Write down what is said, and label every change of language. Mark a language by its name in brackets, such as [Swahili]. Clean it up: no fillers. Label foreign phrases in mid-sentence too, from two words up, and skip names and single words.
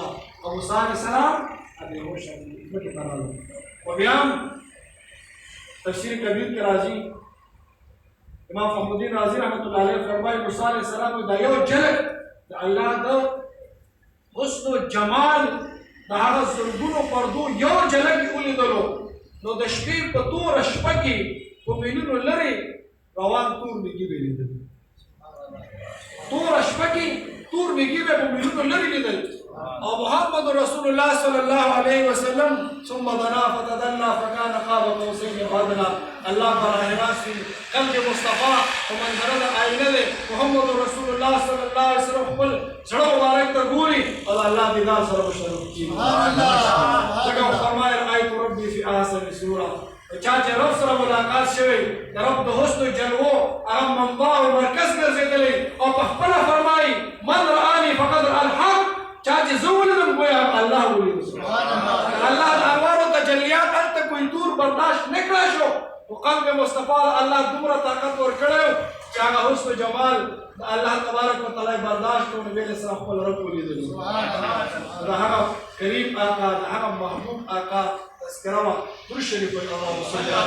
[Pashto] او موسی [Arabic] علیه السلام [Pashto] بېهوشه ځمکې ته راغلی و بیا هم تفسیر کبیر کې راځي امام فخر الدین رازي [Arabic] رحمت الله علیه [Pashto] فرمایي موسی [Arabic] علیه السلام [Pashto] دا یو جلک د الله د حسن و جمال د هغه زرګونو پردو یو جلک یې ولیدلو نو د شپې په توره شپه کې په میلونو لرې روان تور میږي به یې لیدل توره شپه کې تور میږي به په میلونو لرې لیدل او محمد رسول الله [Arabic] صلی الله علیه وسلم ثم دنا فتدلى فكان قاب قوسين او ادنى [Pashto] الله براه راست قلب مصطفی او منظره د آینه ده محمد رسول الله [Arabic] صلی الله علیه وسلم [Pashto] خپل زړه مبارک ته ګوري او الله دیدار سره مشرف کیږي څنګه فرمایي [Arabic] رأیت ربي في احسن صوره [Pashto] چا چې رب سره ملاقات شوی د رب د حسن جلوو هغه منبع او مرکز ګرځېدلی او په خپله فرمایي من [Arabic] رآني فقد رأى الحق [Pashto] چا چې زه ولیدم ګویا الله ولیدم الله د انوارو تجلیات هلته کوئی دور برداشت نه کړی شو خو قلب مصطفی الله دومره طاقت ورکړی و چې هغه حسن جمال د الله [Arabic] تبارک وتعالی [Pashto] برداشت کړو نبي [Arabic] علیه السلام [Pashto] خپل رب ولیدلو د هغه کریم آقا د هغه محبوب آقا تذکره وه درود شریف وایي [Arabic] اللهم صل